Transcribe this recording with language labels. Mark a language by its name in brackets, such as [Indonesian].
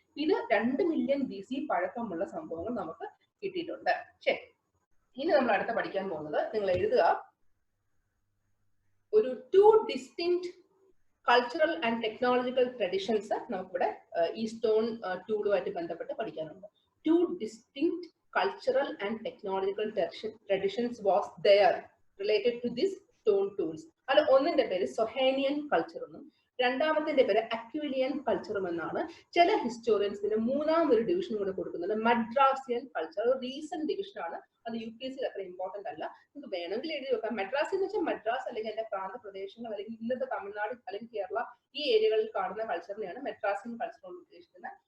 [Malayalam] ഇത് 2 million BC പഴക്കമുള്ള സംഭവങ്ങൾ നമുക്ക് കിട്ടിയിട്ടുണ്ട്. ശരി, ഇനി നമ്മൾ അടുത്ത പഠിക്കാൻ പോകുന്നത്, നിങ്ങൾ എഴുതുക, ഒരു 2 distinct cultural and technological traditions നമുക്കിവിടെ ഈ സ്റ്റോൺ ടൂളുമായിട്ട് ബന്ധപ്പെട്ട് പഠിക്കാനുണ്ട്. [English] 2 distinct cultural and technological traditions was there related to these stone tools. [Malayalam] അത് ഒന്നിന്റെ പേര് സൊഹേനിയൻ കൾച്ചർ എന്നും രണ്ടാമത്തിന്റെ പേര് അക്വിലിയൻ കൾച്ചറും എന്നാണ്. ചില ഹിസ്റ്റോറിയൻസിന് മൂന്നാമതൊരു ഡിവിഷൻ കൂടെ കൊടുക്കുന്നുണ്ട്, മദ്രാസിയൻ കൾച്ചർ. റീസെന്റ് ഡിവിഷൻ ആണ്, അത് UPSC അത്ര ഇമ്പോർട്ടന്റ് അല്ല, നിങ്ങൾക്ക് വേണമെങ്കിൽ എഴുതി വെക്കാം. മദ്രാസ് എന്ന് വെച്ചാൽ മദ്രാസ് അല്ലെങ്കിൽ അതിന്റെ പ്രാന്തപ്രദേശങ്ങൾ അല്ലെങ്കിൽ ഇന്നത്തെ തമിഴ്നാട് അല്ലെങ്കിൽ കേരള ഈ ഏരിയകളിൽ കാണുന്ന കൾച്ചറിനെയാണ് മദ്രാസിയൻ കൾച്ചർ കൊണ്ട് ഉദ്ദേശിക്കുന്നത്.